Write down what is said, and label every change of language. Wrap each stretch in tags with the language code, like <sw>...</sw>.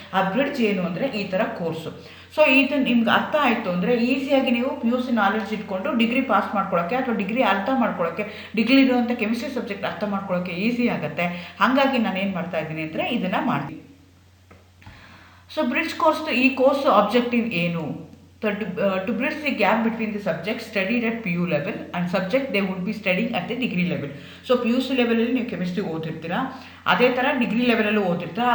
<kn>ಆ ಬ್ರಿಡ್ಜ್ ಏನು ಅಂದರೆ ಈ ಥರ ಕೋರ್ಸು. ಸೊ ಇದು ನಿಮ್ಗೆ ಅರ್ಥ ಆಯಿತು ಅಂದರೆ ಈಸಿಯಾಗಿ ನೀವು PUC ನಾಲೆಡ್ಜ್ ಇಟ್ಕೊಂಡು ಡಿಗ್ರಿ ಪಾಸ್ ಮಾಡ್ಕೊಳ್ಳೋಕ್ಕೆ ಅಥವಾ ಡಿಗ್ರಿ ಅರ್ಥ ಮಾಡ್ಕೊಳ್ಳೋಕ್ಕೆ, ಡಿಗ್ರಿ ಇರುವಂಥ ಕೆಮಿಸ್ಟ್ರಿ ಸಬ್ಜೆಕ್ಟ್ ಅರ್ಥ ಮಾಡ್ಕೊಳ್ಳೋಕ್ಕೆ ಈಸಿ ಆಗುತ್ತೆ. ಹಾಗಾಗಿ ನಾನು ಏನು ಮಾಡ್ತಾ ಇದ್ದೀನಿ ಅಂದರೆ ಇದನ್ನು ಮಾಡ್ತೀನಿ. ಸೊ ಬ್ರಿಡ್ಜ್ ಈ ಕೋರ್ಸ್ ಆಬ್ಜೆಕ್ಟಿವ್ ಏನು?</kn> <en>To bridge the gap between the subjects studied at PU level and subject they would be studying at the degree level.</en> <kn>So PUC ಲೆವೆಲಲ್ಲಿ ನೀವು ಕೆಮಿಸ್ಟ್ರಿ ಓದಿರ್ತೀರಾ, ಅದೇ ಥರ ಡಿಗ್ರಿ ಲೆವೆಲಲ್ಲೂ ಓದಿರ್ತೀರಾ.</kn>